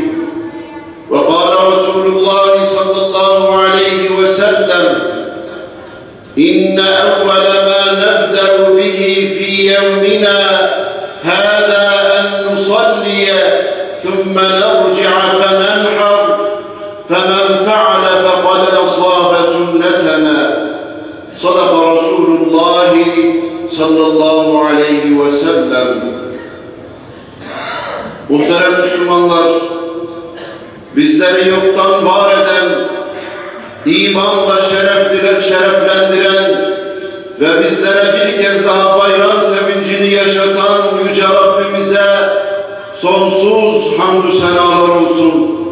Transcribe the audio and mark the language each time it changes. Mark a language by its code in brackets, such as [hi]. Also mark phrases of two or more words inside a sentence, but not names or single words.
[ar] وقال رسول الله صلى الله عليه وسلم إن أول ما نبدأ به في يومنا هذا أن نصلي ثم نرجع فننحر فمن فعل فقد أصاب سنتنا. صدق رسول الله صلى الله عليه وسلم. [tr] Muhterem Müslümanlar, bizleri yoktan var eden, imanla şereflendiren, ve bizlere bir kez daha bayram sevincini yaşatan Yüce Rabbimize sonsuz hamdü senalar olsun.